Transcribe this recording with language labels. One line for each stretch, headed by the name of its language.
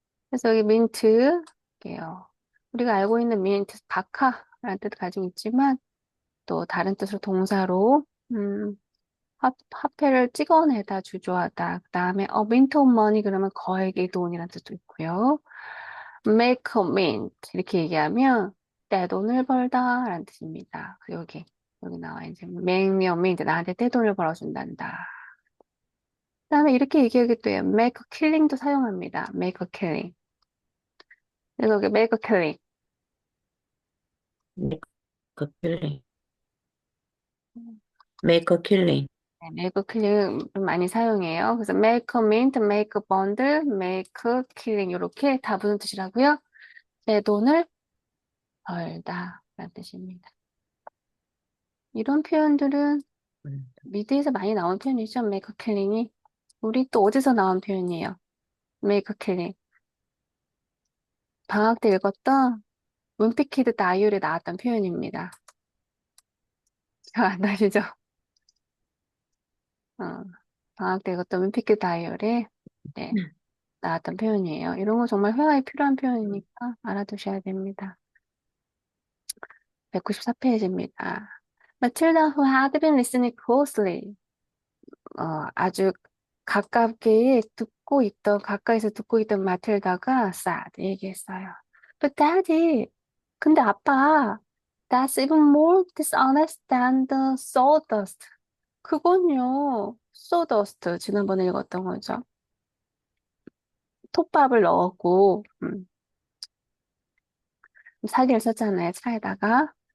Korean: 그래서 여기 민트, 게요. 우리가 알고 있는 민트, 박하라는 뜻을 가지고 있지만, 또 다른 뜻으로 동사로 화폐를 찍어내다 주조하다 그 다음에
English: mint of money
Korean: 그러면 거액의 돈이라는 뜻도 있고요.
English: make a mint
Korean: 이렇게 얘기하면 떼돈을 벌다 라는 뜻입니다. 여기 나와 이제
English: make me a mint
Korean: 나한테 떼돈을 벌어준단다. 그 다음에 이렇게 얘기하기도 해요.
English: make a killing도
Korean: 사용합니다.
English: make a killing.
Korean: 그래서 여기
English: make a killing. make a killing, make a killing,
Korean: 네, make a killing 많이 사용해요.
English: 그래서 make a mint, make a bundle, make a killing
Korean: 이렇게 다 무슨 뜻이라고요? 내 돈을 벌다 라는 뜻입니다. 이런 표현들은 미드에서 많이 나온 표현이죠.
English: make a killing이.
Korean: 우리 또 어디서 나온 표현이에요?
English: make a killing.
Korean: 방학 때 읽었던 문피키드 다이어리에 나왔던 표현입니다. 안 나시죠? 어, 방학 때 읽었던 문피키드 다이어리에 네, 나왔던 표현이에요. 이런 거 정말 회화에 필요한 표현이니까 알아두셔야 됩니다. 194페이지입니다.
English: Matilda, who had been listening closely,
Korean: 아주 가까이서 듣고 있던 마틸다가
English: sad
Korean: 얘기했어요.
English: But daddy,
Korean: 근데 아빠,
English: that's even more dishonest than the sawdust.
Korean: 그건요, sawdust, 지난번에 읽었던 거죠. 톱밥을 넣었고, 사기를 썼잖아요, 차에다가.